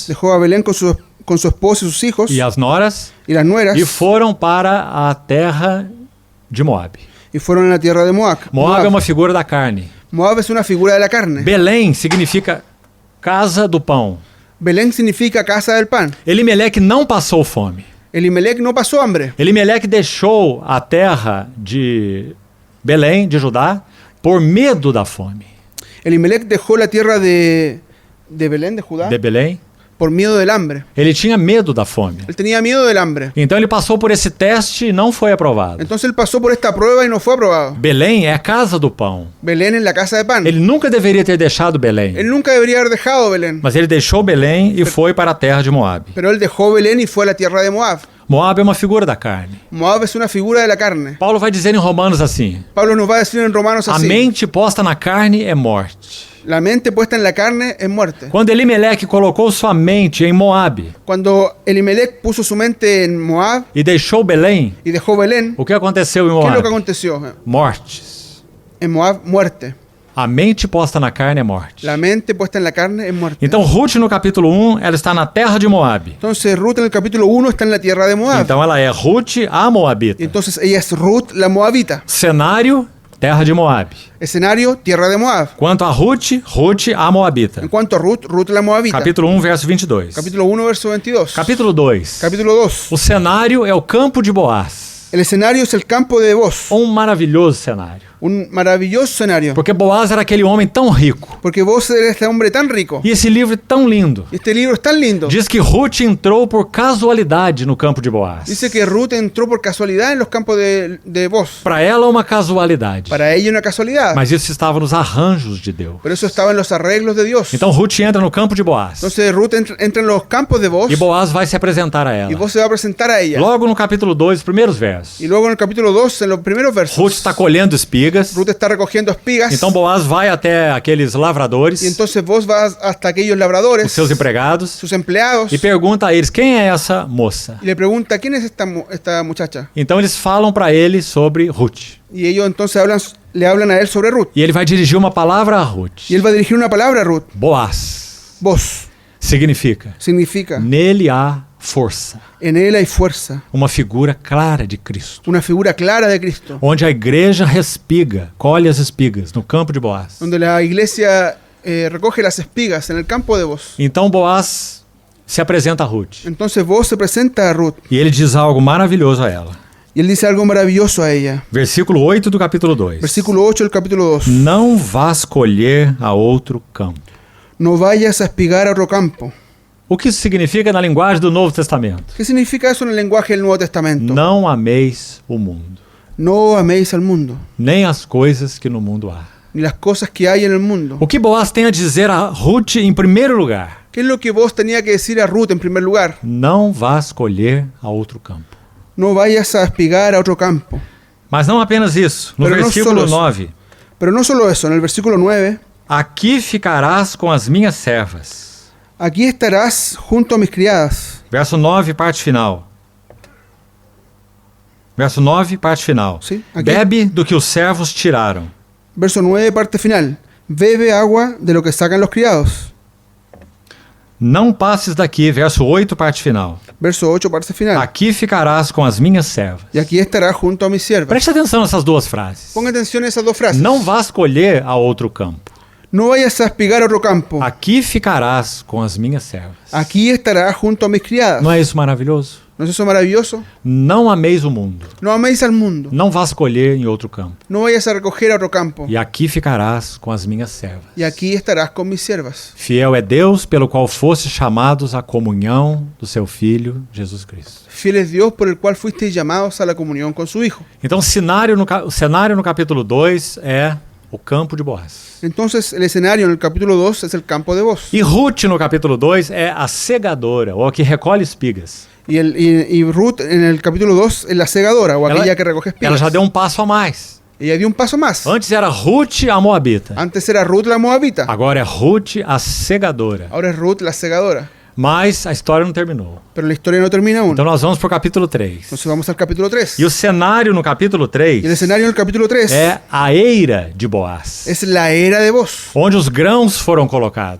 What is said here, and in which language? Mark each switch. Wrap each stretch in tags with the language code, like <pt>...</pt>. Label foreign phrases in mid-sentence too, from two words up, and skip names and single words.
<es>dejó a Belén con su esposa y sus hijos</es> <pt>e as noras</pt> <es>y las nueras</es> <pt>e foram para a terra de Moab.</pt> <es>y fueron a la tierra de Moab.</es> <pt>Moab é uma figura da carne.</pt> <es>Moab es una figura de la carne.</es> <pt>Belém significa casa do pão.</pt> <es>Belén significa casa del pan.</es> <pt>Elimelec não passou fome.</pt> <es>Elimelec no pasó hambre.</es> <pt>Elimelec deixou a terra de Belém, de Judá, por medo da fome.</pt> <es>Elimelec dejó la tierra de Belén, de Judá,</es> <pt>De Belém.</pt> <es>por miedo del hambre.</es> <pt>Ele tinha medo da fome.</pt> <es>Él tenía miedo del hambre.</es> <pt>Então ele passou por esse teste e não foi aprovado.</pt> <es>Entonces él pasó por esta prueba y no fue aprobado.</es> <pt>Belém é a casa do pão.</pt> <es>Belén es la casa de pan.</es> <pt>Ele nunca deveria ter deixado Belém.</pt> <es>Él nunca debería haber dejado Belén.</es> <pt>Mas ele deixou Belém e foi para a terra de Moabe.</pt> <es>Pero él dejó Belén y fue a la tierra de Moab.</es> <pt>Moabe é uma figura da carne.</pt> <es>Moab es una figura de la carne.</es> <pt>Paulo vai dizer em Romanos assim:</pt> <es>Pablo nos va a decir en Romanos</es> <pt>a</pt> <es>así.</es> <pt>mente posta na carne é morte.</pt> <es>La mente puesta en la carne es muerte.</es> <pt>Quando Elimelec colocou sua mente em Moabe</pt> <es>Cuando Elimelec puso su mente en Moab</es> <pt>e deixou Belém,</pt> <es>y dejó Belén,</es> <pt>o que aconteceu em</pt> <es>¿qué es lo que</es> <pt>Moabe?</pt> <es>aconteció?</es> <pt>Mortes.</pt> <es>En Moab, muerte.</es> <pt>A mente posta na carne é morte.</pt> <es>La mente puesta en la carne es muerte.</es> <pt>Então Ruth no capítulo 1, ela está na terra de Moabe.</pt> <es>Entonces Ruth en el capítulo 1 está en la tierra de Moab.</es> <pt>Então ela é Ruth a</pt> <es>Y</es> <pt>Moabita.</pt> <es>entonces ella es Ruth la Moabita.</es> <pt>Cenário, terra de Moabe.</pt> <es>Escenario, tierra de Moab.</es> <pt>Quanto a Ruth, Ruth a Moabita.</pt> <es>En cuanto a Ruth, Ruth la Moabita.</es> <pt>Capítulo 1, verso 22.</pt> <es>Capítulo 1, verso 22.</es> <pt>Capítulo 2.</pt> <es>Capítulo 2.</es> <pt>O cenário é o campo de Boaz.</pt> <es>El escenario es el campo de Boaz.</es> <pt>Um maravilhoso cenário.</pt> <es>Un maravilloso escenario.</es> <pt>Porque Boaz era aquele homem tão rico.</pt> <es>Porque vos eres este hombre tan rico.</es> <pt>E esse livro é tão lindo.</pt> <es>Y este libro es tan lindo.</es> <pt>Diz que Ruth entrou por casualidade no campo de Boaz.</pt> <es>Dice que Ruth entró por casualidad en los campos de Boaz.</es> <pt>Para ela, uma casualidade.</pt> <es>Para ella una casualidad.</es> <pt>Mas isso estava nos arranjos de Deus.</pt> <es>Pero eso estaba en los arreglos de Dios.</es> <pt>Então Ruth entra no campo de Boaz.</pt> <es>Entonces Ruth entra en los campos de Boaz.</es> <pt>E Boaz vai se apresentar a</pt> <es>Y</es> <pt>ela.</pt> <es>Boaz se va a presentar a ella.</es> <pt>Logo no capítulo 2, os primeiros versos.</pt> <es>Y luego en el capítulo 2, en los primeros versos,</es> <pt>Ruth está colhendo espigas.</pt> <es>Ruth está recogiendo espigas.</es> <pt>Então Boaz vai até aqueles lavradores,</pt> <es>Y entonces vos vas hasta aquellos</es> <pt>os</pt> <es>labradores,</es> <pt>seus empregados,</pt> <es>sus empleados,</es> <pt>e pergunta a eles quem é essa moça.</pt> <es>y le pregunta, ¿quién es esta muchacha?</es> <pt>Então eles falam para ele sobre Ruth.</pt> <es>Y ellos entonces le hablan a él sobre Ruth.</es> <pt>E ele vai dirigir uma palavra a Ruth.</pt> <es>Y él va a dirigir una palabra a Ruth.</es> <pt>Boaz</pt> <es>Vos</es> <pt>significa</pt> <es>significa,</es> <pt>nele há força,</pt> <es>en él hay fuerza,</es> <pt>uma figura clara de Cristo,</pt> <es>una figura clara de Cristo,</es> <pt>onde a igreja respiga, colhe as espigas no campo de Boaz.</pt> <es>donde la iglesia recoge las espigas en el campo de Boaz.</es> <pt>Então Boaz se apresenta a Ruth</pt> <es>Entonces Boaz se presenta a Ruth</es> <pt>e ele diz algo maravilhoso a ela.</pt> <es>y él dice algo maravilloso a ella.</es> <pt>Versículo 8 do capítulo 2.</pt> <es>Versículo 8 del capítulo 2.</es> <pt>Não vás colher a outro campo.</pt> <es>No vayas a espigar a otro campo.</es> <pt>O que isso significa na linguagem do Novo Testamento?</pt> <es>¿Qué significa eso en el lenguaje del Nuevo Testamento?</es> <pt>Não ameis o mundo,</pt> <es>No améis al mundo,</es> <pt>nem as coisas que no mundo há.</pt> <es>ni las cosas que hay en el mundo.</es> <pt>O que Boaz tem a dizer a Ruth em primeiro lugar?</pt> <es>¿Qué es lo que vos tenía que decir a Ruth en primer lugar?</es> <pt>Não vás colher a outro campo.</pt> <es>No vayas a espigar a otro campo.</es> <pt>Mas não apenas isso. No</pt> <es>Pero não</es> <pt>versículo</pt> <es>solo isso.</es> <pt>9.</pt> <es>Pero no solo eso, en el versículo 9,</es> <pt>Aqui ficarás com as minhas servas.</pt> <es>aquí estarás junto a mis criadas.</es> <pt>Verso 9, parte final. Verso 9, parte final. Sim, aqui. Bebe do que os servos tiraram.</pt> <es>Verso 9, parte final. Bebe agua de lo que sacan los criados.</es> <pt>Não passes daqui. Verso 8, parte final.</pt> <es>Verso 8, parte final.</es> <pt>Aqui ficarás com as minhas servas.</pt> <es>Y aquí estarás junto a mis siervas.</es> <pt>Preste atenção nessas duas frases.</pt> <es>Ponga atención a esas dos frases.</es> <pt>Não vás colher a outro campo.</pt> <es>No vayas a espigar a otro campo.</es> <pt>Aqui ficarás com as minhas servas.</pt> <es>Aquí estarás junto a mis criadas.</es> <pt>Não é isso maravilhoso?</pt> <es>¿No es eso maravilloso?</es> <pt>Não ameis o mundo.</pt> <es>No améis al mundo.</es> <pt>Não vás colher em outro campo.</pt> <es>No vayas a recoger a otro campo.</es> <pt>E aqui ficarás com as minhas servas.</pt> <es>Y aquí estarás con mis siervas.</es> <pt>Fiel é Deus pelo qual fostes chamados à comunhão do seu Filho, Jesus Cristo.</pt> <es>Fiel es Dios por el cual fuisteis llamados a la comunión con su Hijo.</es> <pt>Então o cenário no capítulo 2 é o campo de Boaz.</pt> <es>Entonces el escenario en el capítulo 2 es el campo de Boaz.</es> <pt>E Ruth no capítulo 2 é a segadora, ou a que recolhe espigas.</pt> <es>Y Ruth en el capítulo 2 es la segadora o aquella que recoge</es> <pt>Ela</pt> <es>espigas.</es> <pt>já deu um passo a mais.</pt> <es>Ella dio un paso más.</es> <pt>Antes era Ruth a Moabita.</pt> <es>Antes era Ruth la moabita.</es> <pt>Agora é Ruth a segadora.</pt> <es>Ahora es Ruth la segadora.</es> <pt>Mas a história não terminou.</pt> <es>Pero la historia no termina aún.</es> <pt>Então nós vamos para o capítulo 3.</pt> <es>Entonces vamos al capítulo 3.</es> <pt>E o cenário no capítulo 3</pt> <es>Y el escenario en el capítulo 3</es> <pt>é a eira de Boaz,</pt> <es>es la era de Boaz,</es> <pt>onde os grãos foram colocados.</pt>